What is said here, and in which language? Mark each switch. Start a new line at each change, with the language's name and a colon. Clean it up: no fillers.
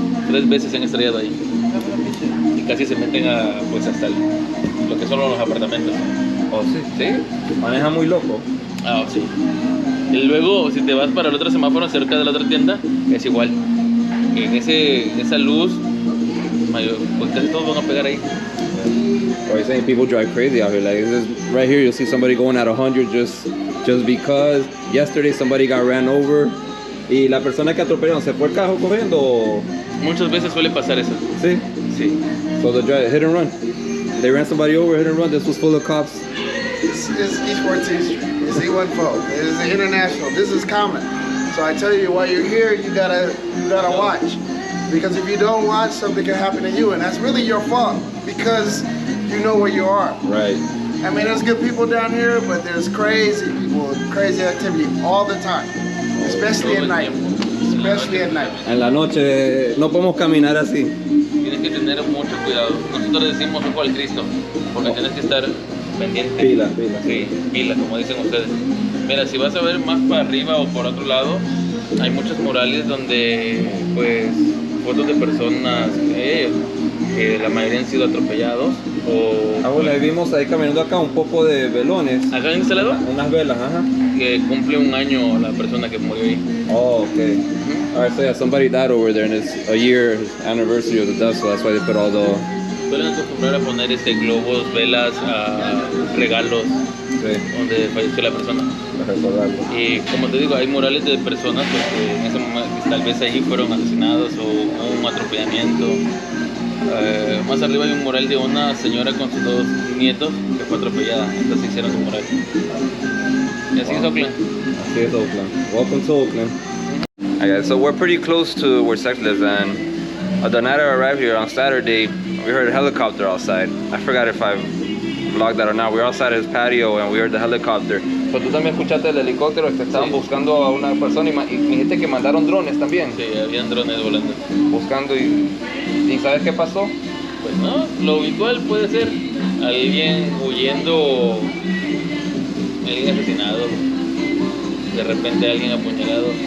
Spanish: 3 veces se han estrellado ahí. Y casi se meten pues hasta lo que son los apartamentos. Oh, sí. ¿Sí? Maneja muy loco. Ah, sí. Y luego, si te vas para el otro semáforo cerca de la otra tienda, es igual. En esa luz, pues casi todos van a pegar ahí.
English: Or you're saying people drive crazy out here. Like right here, you'll see somebody going at 100 just because yesterday somebody got ran over.
Spanish: Y la persona que atropellaron se fue el carro corriendo. ¿O? Muchas veces suele pasar eso. Sí. Sí.
English: So the drive, hit and run. They ran somebody over, hit and run. This was full of cops. It's East 14th Street. It's E14. It is international. This is common. So I tell you, while you're here, you gotta watch. Because if you don't watch, something can happen to you, and that's really your fault because you know where you are. Right. I mean, there's good people down here, but there's crazy people, crazy activity all the time, especially at night. Especially at night.
Spanish: En la noche no podemos caminar así. Tienes que tener mucho cuidado. Nosotros decimos ojo al Cristo, porque tienes que estar pendiente. Pila. Sí, pila, como dicen ustedes. Mira, si vas a ver más para arriba o por otro lado, hay muchos murales donde, pues, fotos de personas que la mayoría han sido atropellados o... Bueno, ahí vimos ahí caminando acá un poco de velones. ¿Acá en este lado? Unas velas, ajá. Que cumple un año la persona que murió ahí.
English: Oh, okay. Alright, so yeah, somebody died over there and it's a year anniversary of the death, so that's why they put all the...
Spanish: Suelen acostumbrar a poner globos, velas, regalos donde falleció la persona. Y como te digo, hay murales de personas pues, que en ese momento tal vez allí fueron asesinados o hubo un atropellamiento. Más arriba hay un mural de una señora con sus 2 nietos que fue atropellada. Entonces hicieron su mural. Y así es Oakland. Así es Oakland.
English: Welcome to Oakland. Okay, so we're pretty close to where Sex lives, and the night I arrived here on Saturday, we heard a helicopter outside. I forgot if I vlogged that or not. We were outside his patio and we heard the helicopter.
Spanish: So, ¿tú también escuchaste el helicóptero? Que estaban buscando a una persona y me dijiste que mandaron drones también. Sí, habían drones volando. Buscando ¿y sabes qué pasó? Pues no, lo habitual puede ser alguien huyendo, alguien asesinado, de repente alguien apuñalado.